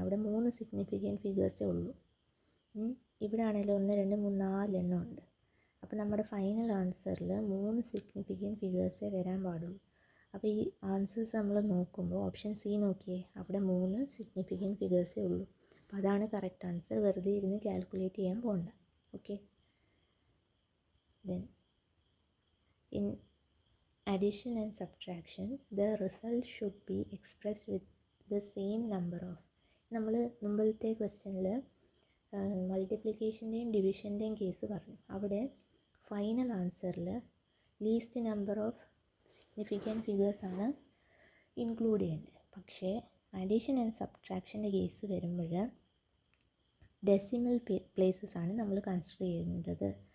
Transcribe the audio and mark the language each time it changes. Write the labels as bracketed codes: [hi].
[ml] അവിടെ 3 സിഗ്നിഫിക്കൻറ്റ് ഫിഗേഴ്സേ ഉള്ളൂ. ഇവിടെ ആണെങ്കിലും 1, 2, 3, 4 എണ്ണം ഉണ്ട്. അപ്പോൾ നമ്മുടെ ഫൈനൽ ആൻസറിൽ 3 സിഗ്നിഫിക്കൻറ്റ് ഫിഗേഴ്സേ വരാൻ പാടുള്ളൂ. അപ്പോൾ ഈ ആൻസേഴ്സ് നമ്മൾ നോക്കുമ്പോൾ ഓപ്ഷൻ സി നോക്കിയേ, അവിടെ 3 സിഗ്നിഫിക്കൻറ്റ് ഫിഗേഴ്സേ ഉള്ളൂ. അപ്പോൾ അതാണ് കറക്റ്റ് ആൻസർ. വെറുതെ ഇരുന്ന് കാൽക്കുലേറ്റ് ചെയ്യാൻ പോകണ്ട. [en] Okay, then in addition and subtraction the result should be expressed with the same number of. [ml] നമ്മൾ മുമ്പത്തെ ക്വസ്റ്റ്യനിൽ മൾട്ടിപ്ലിക്കേഷൻ്റെയും ഡിവിഷൻ്റെയും കേസ് പറഞ്ഞു. അവിടെ final ആൻസറിൽ least number of significant ഫിഗേഴ്സാണ് include ചെയ്യേണ്ടത്. പക്ഷേ അഡീഷൻ ആൻഡ് സബ്ട്രാക്ഷൻ്റെ കേസ് വരുമ്പോൾ ഡെസിമൽ പ്ലേസസ് ആണ് നമ്മൾ കൺസിഡർ ചെയ്യേണ്ടത്.